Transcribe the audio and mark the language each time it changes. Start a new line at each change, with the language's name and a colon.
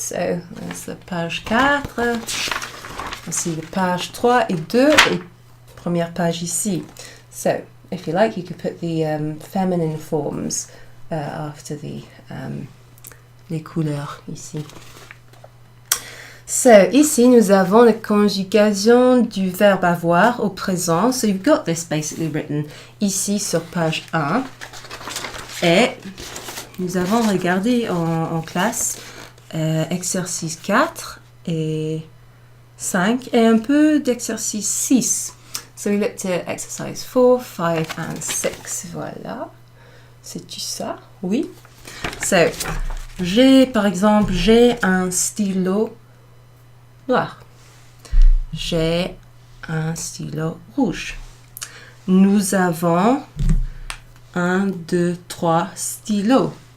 English: So there's the page 4, aussi the page 3 et 2,
French: et première page ici.
English: So if you like, you could put the feminine forms after the
French: les couleurs ici. So, ici, nous avons la conjugation du verbe avoir au présent.
English: So, you've got this basically written
French: ici sur page 1. Et nous avons regardé en classe exercice 4 et 5 et un peu d'exercice 6.
English: So we looked at exercise 4, 5 and 6.
French: Voilà. C'est-tu ça? Oui. So, par exemple, j'ai un stylo noir. J'ai un stylo rouge. Nous avons 1, 2, 3 stylos.